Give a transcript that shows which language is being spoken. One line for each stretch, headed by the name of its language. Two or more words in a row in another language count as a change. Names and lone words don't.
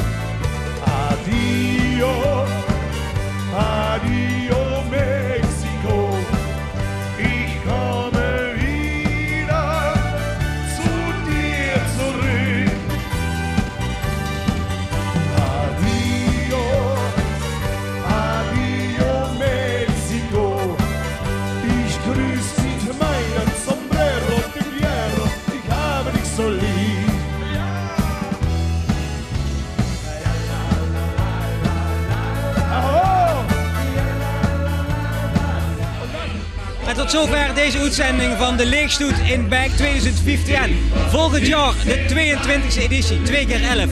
Spanish: Adio, adio
German: Mexiko, ich komme wieder zu dir zurück.
Spanish: Adio, adio
German: Mexiko, ich grüße dich mit meinem
Spanish: Sombrero de Hierro,
German: ich habe dich so lieb.
Dutch: En tot zover deze uitzending van de Leegstoet in Back 2015. Volgend jaar de 22e editie, 2 keer 11.